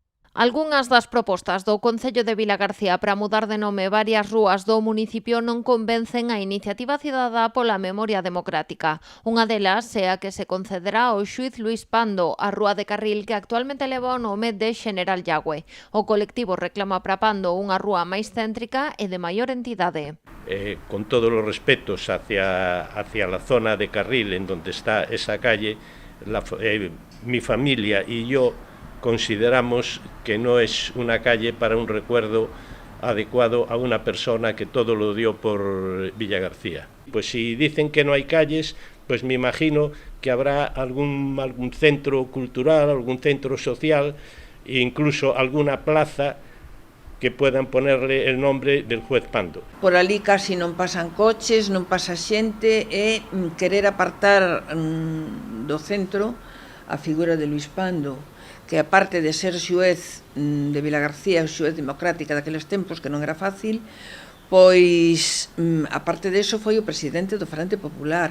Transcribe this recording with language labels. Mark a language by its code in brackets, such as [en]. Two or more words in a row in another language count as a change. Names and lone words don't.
[gl] Algunhas das propostas do Concello de Vilagarcía para mudar de nome varias rúas do municipio non convencen a Iniciativa Cidadá pola Memoria Democrática. Unha delas é a que se concederá ao xuíz Luís Pando, a rúa de Carril que actualmente leva o nome de Xeneral Yagüe. O colectivo reclama para Pando unha rúa máis céntrica e de maior entidade. [es] Con todos los respetos hacia la zona de Carril en donde está esa calle, mi familia y yo consideramos que no es una calle para un recuerdo adecuado a una persona que todo lo dio por Villagarcía. Pues si dicen que no hay calles, pues me imagino que habrá algún centro cultural, algún centro social e incluso alguna plaza que puedan ponerle el nombre del juez Pando. [gl] Por ali casi non pasan coches, non pasa xente e querer apartar do centro a figura de Luís Pando, que aparte de ser xuez de Vilagarcía, xuez democrática daqueles tempos, que non era fácil, pois, aparte deso, foi o presidente do Frente Popular.